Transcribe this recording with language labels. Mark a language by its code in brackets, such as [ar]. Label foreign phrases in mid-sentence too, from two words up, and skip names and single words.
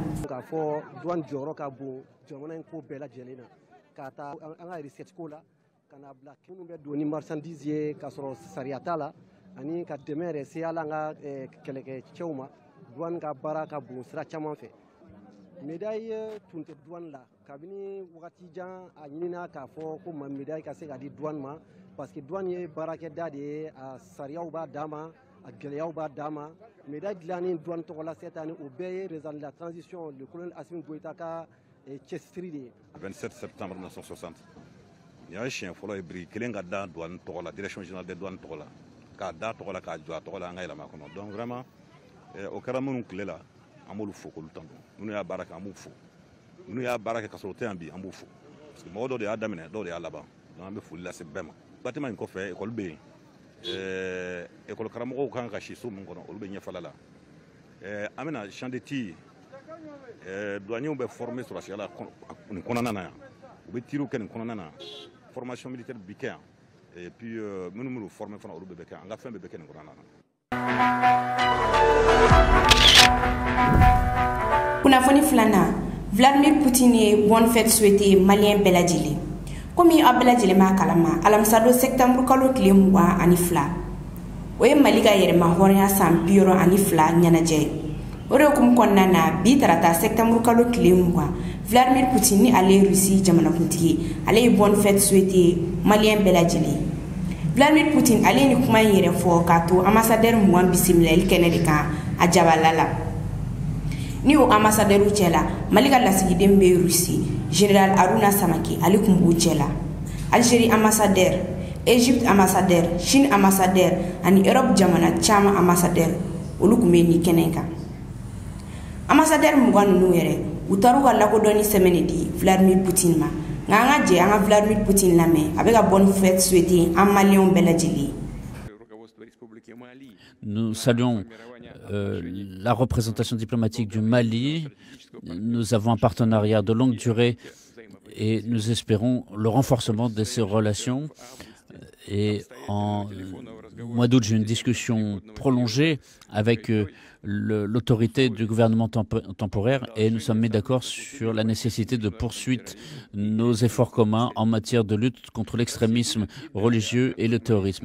[bm] k'a fɔ douane jɔyɔrɔ ka bon jamana in ko bɛɛ lajɛlen na ka taa an ka recette ko la ka na bila minnu bɛ don ni marchandise ye k'a sɔrɔ sariya t'a la ani ka dɛmɛ yɛrɛ se hali an ka kɛlɛkɛcɛw ma douane ka baara ka bon sira caman fɛ médaille tun tɛ douane la kabini wagati jan a ɲinina k'a fɔ ko médaille ka se ka di douane ma [fr] parce que [bm] douane ye baarakɛda de ye a sariyaw b'a dan ma a gɛlɛyaw b'a dan ma médaille dilanni douane tɔgɔ la [fr] cette année [bm] o bɛɛ ye [fr] résultat de la transition le colonel [bm] Assimi Goïta ka cɛsiri de ye 27 septembre 1960 ni y'a siɲɛ fɔlɔ ye biriki kelen ka da douane tɔgɔ la [fr] direction générale des douanes [bm] tɔgɔ la k'a da tɔgɔ la k'a jɔ a tɔgɔ la an ka yɛlɛma kɔnɔ [fr] donc vraiment [bm] o kɛra minnu tile la an b'olu fo k'olu tanto minnu y'a baara kɛ an b'u fo minnu y'a baara kɛ ka sɔrɔ o tɛ yan bi an b'u fo [fr] parce que [bm] mɔgɔ dɔw de y'a daminɛ dɔw de y'a laban donc an bɛ foli lase bɛɛ ma bâtiment in kɔfɛ école bɛ yen école karamɔgɔw kan ka si so min kɔnɔ olu bɛ ɲɛfɛla la an bɛna [fr] champ de tir douaniers [bm] bɛ former sɔrɔsiya la nin kɔnɔna na yan u bɛ tiriw kɛ nin kɔnɔna na [fr] formation militaire [bm] bi kɛ yan [fr] et puis nous former [bm] fana olu bɛ kɛ an ka fɛn bɛɛ bɛ kɛ nin kɔnɔna na. Kunnafoni filanan, Vladimir Poutine ye [fr] bonne fête souhaité [bm] malien bɛɛ lajɛlen. Komi aw bɛɛ lajɛlen b'a kalama, alamisa don septembre kalo tile 22 o ye Mali ka yɛrɛma hɔrɔnya san 62 ɲɛnajɛ ye. O de hukumu kɔnɔna na bi tarata septembre kalo tile 20 Vladimir Poutine ni ale ye Russie jamanakuntigi ale ye [fr] bonne fête souhaité [bm] malien bɛɛ lajɛlen. Vladimir Poutine ale ni kuma in yɛrɛ fɔ k'a to ambassadeur 20 bisimilali kɛnɛ de kan a jabala la. Ni o ambassadeur cɛla Mali ka lasigiden bɛ Russie général Aruna Samaki ale kun b'u cɛla. Algérie ambassadeur, Égypte ambassadeur, Chine ambassadeur ani Europe jamana caman ambassadeur olu kun bɛ ni kɛnɛ kan. Ambassadeur 20 ninnu yɛrɛ u taara ka lakodɔnni sɛbɛnni di Vladimir Poutine ma. Nka an ka jɛ an ka Vladimir Poutine lamɛn a bɛ ka [fr] bonne fête souhaiter [bm] an maliyɛnw bɛɛ lajɛlen. [fr] Nous saluons la représentation diplomatique du Mali. Nous avons un partenariat de longue durée et nous espérons le renforcement de ces relations. Et en mois d'août, j'ai eu une discussion prolongée avec l'autorité du gouvernement temporaire et nous sommes mis d'accord sur la nécessité de poursuivre nos efforts communs en matière de lutte contre l'extrémisme religieux et le terrorisme.